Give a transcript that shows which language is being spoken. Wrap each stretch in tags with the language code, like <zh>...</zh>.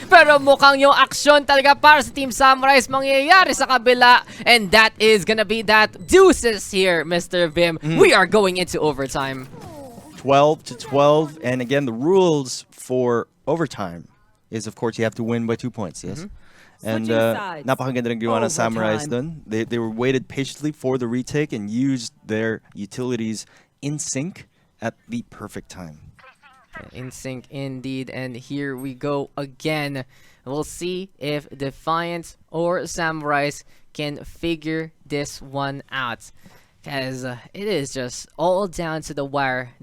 <tl>Pero mukhang yung aksyon talaga para sa Team Samurice mangyayari sa kabila.</tl> <en>And that is gonna be that deuces here, Mr. Vim. We are going into overtime. 12-12, and again, the rules for overtime is, of course, you have to win by 2 points, yes?</en> <tl>And napakaganda ng gawa ng Samurice dun.</tl> <en>They were waited patiently for the retake and used their utilities in sync at the perfect time. In sync indeed, and here we go again. We'll see if Defiant or Samurice can figure this one out, because it is just all down to the wire.</en>